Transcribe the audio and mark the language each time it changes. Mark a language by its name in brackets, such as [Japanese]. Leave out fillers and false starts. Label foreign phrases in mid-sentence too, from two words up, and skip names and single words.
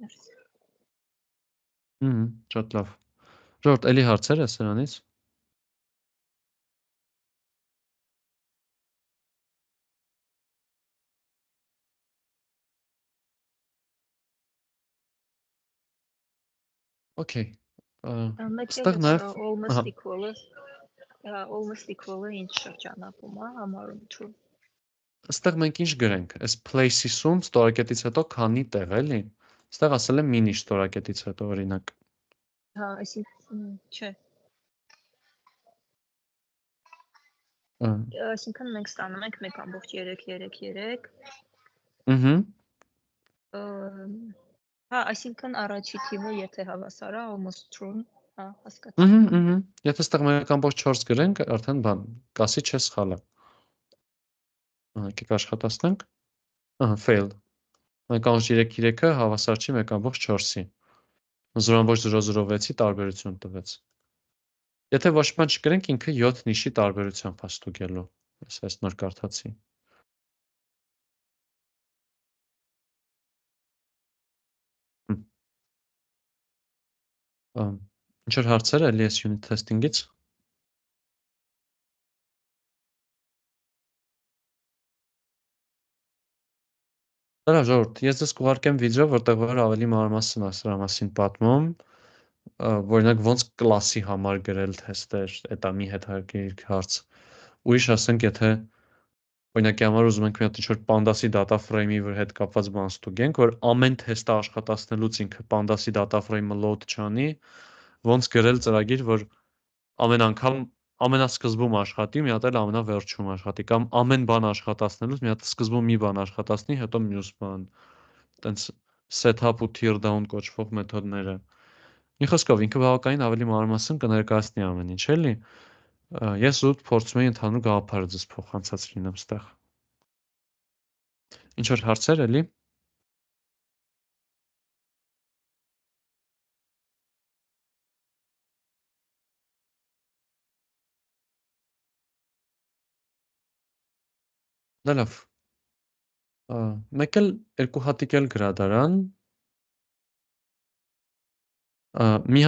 [Armenian] Շատ լավ։ Ժորդ, էլի հարցեր է սրանից։ Okay։ Մեկ Ստեղ էլ նաև [English] almost equal- [Armenian] ը, [English] almost equal- [Armenian] ը ինչ շրջանակում է համարում true։ Ստեղ մենք ինչ գրենք, այս place-ում ստորակետից հետո քանի տեղ էլի։ Ստեղ ասել եմ mini ստորակետից հետո օրինակ։ Հա, այսինքն չէ։ Այսինքն մենք ստանում ենք 1.333։ Հա, այսինքն առաջի թիվը եթե հավասար է [English] almost true, [Armenian] հա, հասկացա։ Եթե ստեղ 1.4 գրենք, արդեն բան, կասի չէ սխալ է։ Եկեք աշխատացնենք։ Fail։ 1.33-ը հավասար չի 1.4-ի։ 0.006-ի տարբերություն տվեց։ Եթե ոչ մի բան չգրենք, ինքը 7 նիշի տարբերությամբ է ստուգելու։ Այս նոր կարդացի։ Ինչ որ հարցեր էլի այս [English] unit testing- [Armenian] ից։ Դրա ժողովուրդ, ես ձեզ կուղարկեմ վիդեո, որտեղ որ ավելի մանրամասն է սրա մասին պատմում, օրինակ ոնց կլասի համար գրել թեստեր, դա մի հետաքրքիր հարց։ Ուրիշ ասենք, եթե օրինակի համար ուզում ենք մի հատ ինչ-որ Pandas-ի [English] data frame- [Armenian] ի հետ կապված բան ստուգենք, որ ամեն թեստը աշխատացնելուց ինքը Pandas-ի [English] data frame- [Armenian] ը load չանի, ոնց գրել ծրագիր, որ ամեն անգամ ամենասկզբում աշխատի, մի հատ էլ ամենավերջում աշխատի, կամ ամեն բան աշխատացնելուց մի հատ սկզբում մի բան աշխատացնի, հետո մյուս բան։ Տենց setup ու [English] tear down [Armenian] կոչվող մեթոդները։ Մի խոսքով ինքը բավականին ավելի մանրամասն կներկայացնի ամեն ինչ, էլի։ Ես ուտ փորձում եմ ընդհանուր գաղափարը ձեզ փոխանցած լինեմ ստեղ։ Ինչ որ հարցեր էլի։ Դա լավ։ Մեկ էլ երկու հատիկ էլ գրադարան։ Մի